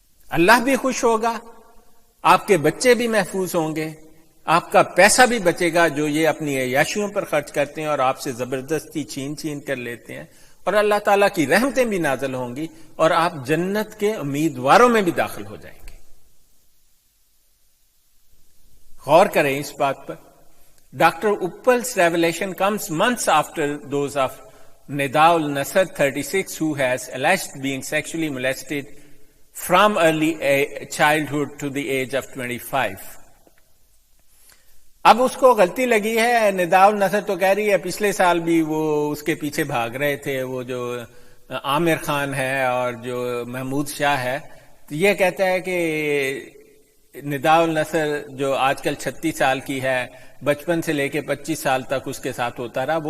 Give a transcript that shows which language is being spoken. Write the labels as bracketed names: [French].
[Urdu] اللہ بھی خوش ہوگا، آپ کے بچے بھی محفوظ ہوں گے، آپ کا پیسہ بھی بچے گا جو یہ اپنی عیاشیوں پر خرچ کرتے ہیں اور آپ سے زبردستی چھین کر لیتے ہیں، اور اللہ تعالیٰ کی رحمتیں بھی نازل ہوں گی، اور آپ جنت کے امیدواروں میں بھی داخل ہو جائیں گے. غور کریں اس بات پر. [English] Doctor Opal's revelation comes months after those of Nida al-Nasr, 36, who has alleged being sexually molested from early childhood to the age of 25. [Urdu] اب اس کو غلطی لگی ہے. ندا النصر تو کہہ رہی ہے پچھلے سال بھی وہ اس کے پیچھے بھاگ رہے تھے، وہ جو عامر خان ہے اور جو محمود شاہ ہے. یہ کہتا ہے کہ ندا النصر جو آج کل 36 سال کی ہے، بچپن سے لے کے 25 سال تک اس کے ساتھ ہوتا رہا.